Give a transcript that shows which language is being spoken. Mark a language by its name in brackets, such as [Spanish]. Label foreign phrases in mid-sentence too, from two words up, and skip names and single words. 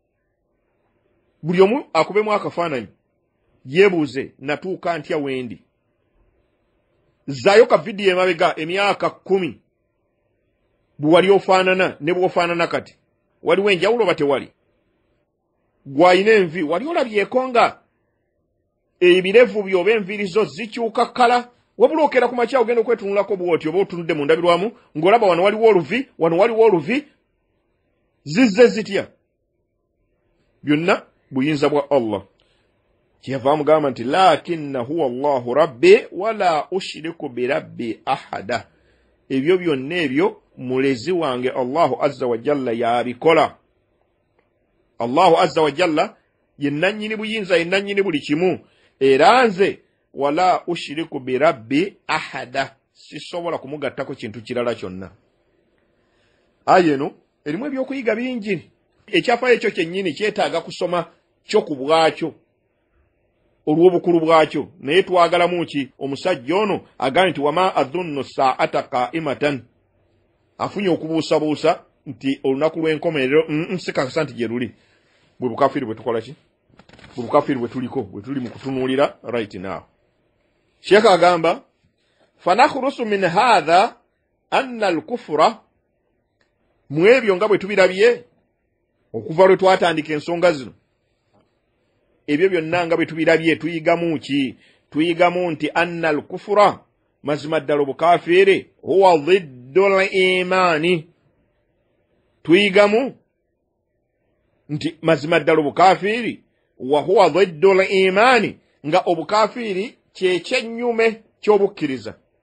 [Ganda] buli omu akubemu akafaananyi yeebuuze natuuka ntya wendi zaayo ka vidiyo emabega emyaka 10 bwe wali ofaanana ne bw'ofaanana kati waliwo enjawulo oba tewali gw'ayina envi wali olabyeko nga ebirevu byo oba envirizo zikyuka kkala wabula okera ku makya ogenda okwetunulako bwoti oba otunudde mu ndabirwamu ng'olaba wano waliwo oluvi zizze zitya byonna buyinza bwa Allah kyeyava amugamba nti [Arabic] لكنا هو الله ربي ولا أشرك بربي أحدا [Ganda] ebyo byonna ebyo mulezi wange Allahu [Arabic] عز وجل [Ganda] yabikola Allahu [Arabic] عز وجل [Ganda] ye nannyini buyinza ye nannyini buli kimu era nze [Arabic] ولا أشرك بربي أحدا [Ganda] sisobola kumugattako kintu kirala kyonna aya eno erimu ebyokuyiga bingi ekyafaayo ekyo kyennyini kyetaaga kusoma kyo ku bwakyo olw'obukulu bwakyo naye twagalamu ki omusajja ono agambye nti [Arabic] وما أظن الساعة قائمة [Ganda] afunye okubuusabuusa nti olunaku lw'enkomerero sikakasa nti gye luli bwe bukafiiri bwe tukola ki bwe bukafiiri bwe tuliko bwe tuli mu kutunuulira [English] right now [Ganda] Sheikh agamba [Arabic] فنخرج من هذا أن الكفر [Ganda] mwebyo nga bwe tubirabye okuva lwe twatandika ensonga zino ebyo byonna nga bwe tubirabye tuyigamu ki tuyigamu nti [Arabic] أن الكفر [Ganda] mazima ddala obukafiiri [Arabic] هو ضد الإيمان [Ganda] tuyigamu nti mazima ddala obukafiiri [Arabic] وهو ضد الإيمان [Ganda] nga obukafiiri kyekyennyume ky'obukkiriza